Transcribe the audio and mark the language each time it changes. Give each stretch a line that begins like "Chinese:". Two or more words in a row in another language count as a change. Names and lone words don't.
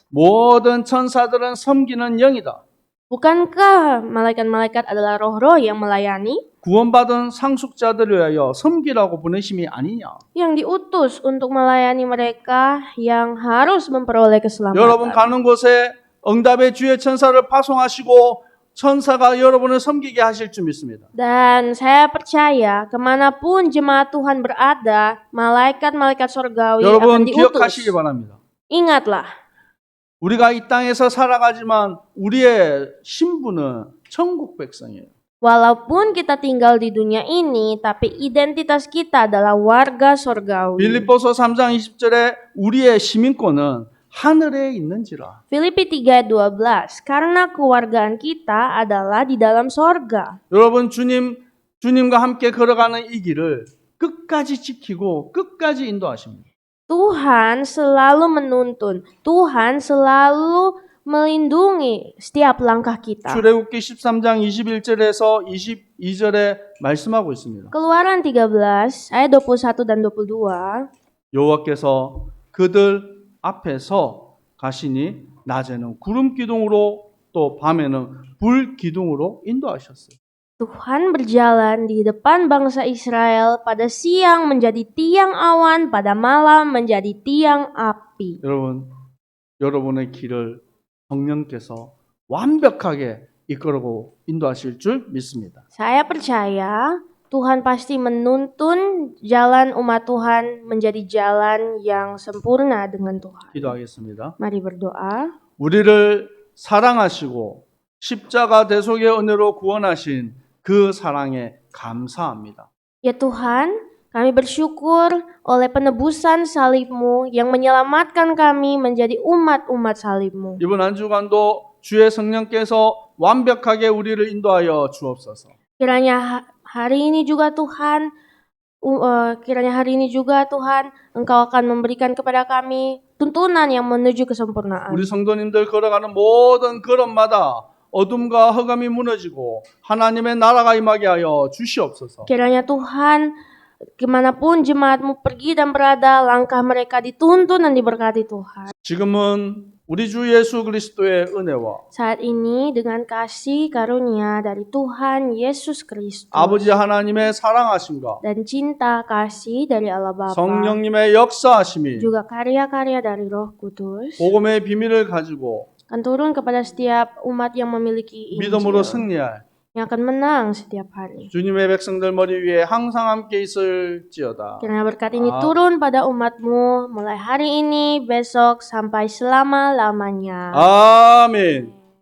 Korean: 모든 천사들은 섬기는 영이다.
Indonesian: Bukankah malaikat-malaikat adalah roh-roh yang melayani?
Korean: 구원받은 상속자들을 위하여 섬기라고 보내심이 아니냐.
Indonesian: Yang diutus untuk melayani mereka yang harus memperoleh keselamatan.
Korean: 여러분 가는 곳에 응답의 주의 천사를 파송하시고 천사가 여러분을 섬기게 하실 줄 믿습니다.
Indonesian: Dan saya percaya kemanapun jemaat Tuhan berada, malaikat-malaikat surgawi akan
Korean: 여러분
Indonesian: diutus.
Korean: 기억하시기 바랍니다.
Indonesian: Ingatlah,
Korean: 우리가 이 땅에서 살아가지만 우리의 신분은 천국 백성이에요.
Indonesian: Walaupun kita tinggal di dunia ini, tapi identitas kita adalah warga sorgawi.
Korean: 빌립보서 3장 20절에 우리의 시민권은 하늘에 있는지라.
Indonesian: Filipi 3:12, karena kewargaan kita adalah di dalam sorga.
Korean: 여러분 주님과 함께 걸어가는 이 길을 끝까지 지키고 끝까지 인도하십니다.
Indonesian: Tuhan selalu menuntun, Tuhan selalu melindungi setiap langkah kita.
Korean: 출애굽기 13장 21절에서 22절에 말씀하고 있습니다.
Indonesian: Keluaran 13 ayat 21 dan 22.
Korean: 여호와께서 그들 앞에서 가시니 낮에는 구름 기둥으로 또 밤에는 불 기둥으로 인도하셨어요.
Indonesian: Tuhan berjalan di depan bangsa Israel, pada siang menjadi tiang awan, pada malam menjadi tiang api.
Korean: 여러분의 길을 성령께서 완벽하게 이끌고 인도하실 줄 믿습니다.
Indonesian: Saya percaya Tuhan pasti menuntun jalan umat Tuhan menjadi jalan yang sempurna dengan Tuhan.
Korean: 기도하겠습니다.
Indonesian: Mari berdoa.
Korean: 우리를 사랑하시고 십자가 대속의 은혜로 구원하신 그 사랑에 감사합니다.
Indonesian: Ya Tuhan, kami bersyukur oleh penebusan salib-Mu yang menyelamatkan kami menjadi umat-umat salib-Mu.
Korean: 이번 한 주간도 주의 성령께서 완벽하게 우리를 인도하여 주옵소서.
Indonesian: Kiranya hari ini juga Tuhan, Engkau akan memberikan kepada kami tuntunan yang menuju kesempurnaan.
Korean: 우리 성도님들 걸어가는 모든 걸음마다 어둠과 흑암이 무너지고 하나님의 나라가 임하게 하여 주시옵소서.
Indonesian: Kiranya Tuhan, kemanapun jemaat-Mu pergi dan berada, langkah mereka dituntun dan diberkati Tuhan.
Korean: 지금은 우리 주 예수 그리스도의 은혜와
Indonesian: Saat ini dengan kasih karunia dari Tuhan Yesus Kristus
Korean: 아버지 하나님의 사랑하심과
Indonesian: dan cinta kasih dari Allah Bapa,
Korean: 성령님의 역사하심이
Indonesian: juga karya-karya dari Roh Kudus
Korean: 복음의 비밀을 가지고
Indonesian: akan turun kepada setiap umat yang memiliki
Korean: 믿음으로
Indonesian: Injil,
Korean: 승리할
Indonesian: yang akan menang setiap hari.
Korean: 주님의 백성들 머리 위에 항상 함께 있을지어다.
Indonesian: Kiranya berkat ini turun pada umat-Mu mulai hari ini, besok, sampai selama-lamanya.
Korean: 아멘.